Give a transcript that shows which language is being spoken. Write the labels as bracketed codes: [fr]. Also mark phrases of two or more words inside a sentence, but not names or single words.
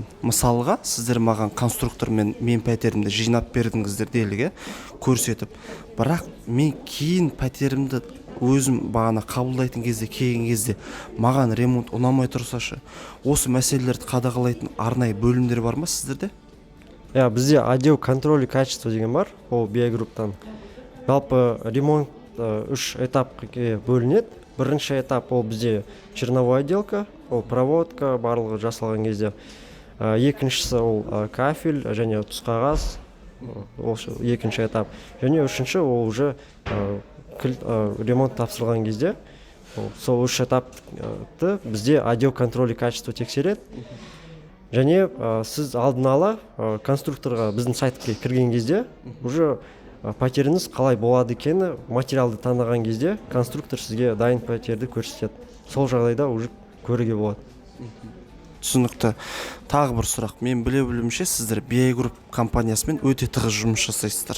[kk] Мысалға сіздер маған конструктормен мен пәтерімді жинап бердіңіздер деліге көрсетіп, бірақ мен кейін пәтерімді өзім бағана қабылдайтын кезде, келген кезде маған ремонт ұнамай тұрсашы, осы мәселелерді қадағалайтын арнайы бөлімдер бар ма сіздерде? Бізде [ru] отдел контроля качества [kk] деген бар, ол биогруптан. Жалпы ремонт 3 этапқа бөлінеді. Бірінші этап ол бізде [ru] черновой отделка, [kk] ол проводка барлығы жасалған кезде. Екіншісі ол кафель және тұсқағаз, ол екінші этап. Және үшінші ол уже ремонт тапсырылған кезде. Сол 3 этапты бізде [ru] отдел контроля качества [kk] тексереді. Және сіз алдын ала конструкторға біздің сайтқа кірген кезде уже пәтеріңіз қалай болады екені материалды таңдаған кезде конструктор сізге дайын пәтерді көрсетеді. Сол жағдайда уже көруге болады. Түсінікті. Тағы бір сұрақ. Мен біле білуімше сіздер BI Group компаниясымен өте тығыз жұмыс жасайсыздар.